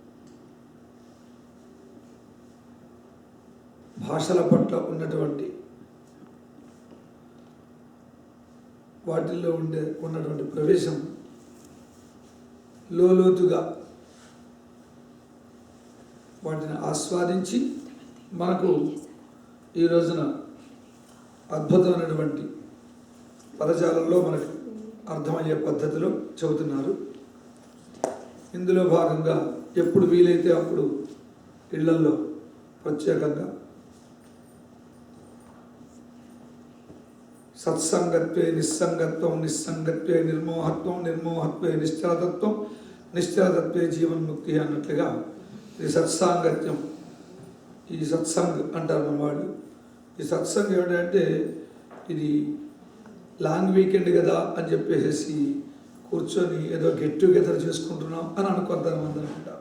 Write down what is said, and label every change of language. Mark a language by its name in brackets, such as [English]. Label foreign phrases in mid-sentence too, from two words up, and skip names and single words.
[Telugu] భాషల పట్ల ఉన్నటువంటి వాటిల్లో ఉన్నటువంటి ప్రవేశం లోతుగా వాటిని ఆస్వాదించి మనకు ఈ రోజున అద్భుతమైనటువంటి పదజాలంలో మనకు అర్థమయ్యే పద్ధతిలో చెబుతున్నారు. ఇందులో భాగంగా ఎప్పుడు వీలైతే అప్పుడు ఇళ్లల్లో ప్రత్యేకంగా [Sanskrit] సత్సంగత్వే నిస్సంగత్వం నిస్సంగత్వే నిర్మోహత్వం నిర్మోహత్వే నిశ్చలతత్వం నిశ్చలతత్వే జీవన్ముక్తి [Telugu] అన్నట్లుగా ఈ సత్సాంగత్యం, ఈ సత్సంగ్ అంటారు మన వాళ్ళు. ఈ సత్సంగ్ ఏమిటంటే ఇది [English] long weekend [Telugu] కదా అని చెప్పేసి కూర్చొని ఏదో [English] get together [Telugu] చేసుకుంటున్నాం అని కొంతమంది అనుకుంటారు.